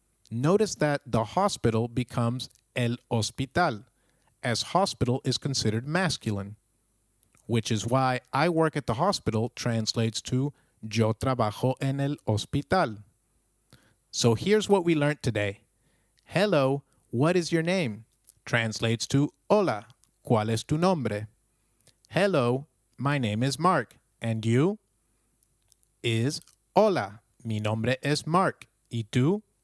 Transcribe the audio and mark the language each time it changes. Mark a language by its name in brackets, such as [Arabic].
[English] Notice that the hospital becomes [Spanish] el hospital, [English] as hospital is considered masculine, which is why I work at the hospital translates to [Spanish] yo trabajo en el hospital. [English] So here's what we learned today. Hello, what is your name? Translates to [Spanish] Hola, ¿cuál es tu nombre? [English] Hello, my name is Mark, and you? Is [Spanish] Hola, mi nombre es Mark, ¿y tú?